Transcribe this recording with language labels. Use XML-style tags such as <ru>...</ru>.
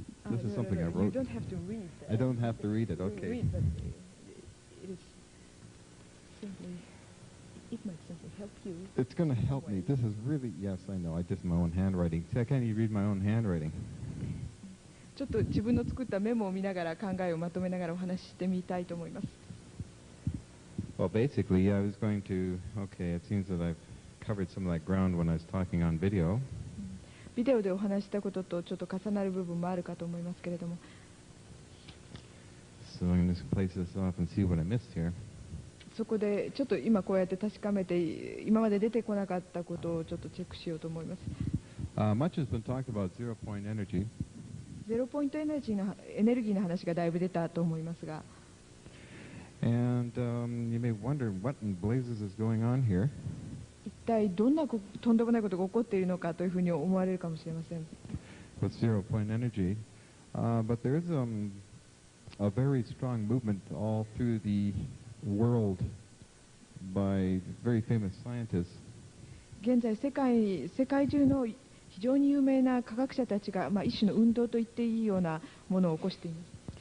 <en>This is something I wrote. You don't have to read. I don't have to read it, okay. Read, but it is simply, it might simply help you. you? It's going to help me. This is really, yes, I know. I did my own handwriting. See, I can't even read my own handwriting.</en> <ja>ちょっと自分の作ったメモを見ながら考えをまとめながらお話ししてみたいと思います。</ja> <en>Well, basically, I was going to, okay, it seems that I've covered some of that ground when I was talking on video.</en> <ja>ビデオでお話したこととちょっと重なる部分もあるかと思いますけれども。</ja> <en>So I'm going to place this off and see what I missed here.</en> <ja>そこでちょっと今こうやって確かめて今まで出てこなかったことをちょっとチェックしようと思います。</ja> <en>Much has been talked about zero-point energy.</en> <ja>ゼロポイントエネルギーの話がだいぶ出たと思いますが。</ja> <en>And you may wonder what in blazes is going on here.</en> <ja>一体どんなとんでもないことが起こっているのかというふうに思われるかもしれません。</ja> <en>With zero-point energy, but there is a very strong movement all through the world by very famous scientists.</en> <ja>現在世界中の非常に有名な科学者たちが、一種の運動と言っていいようなものを起こしています。</ja>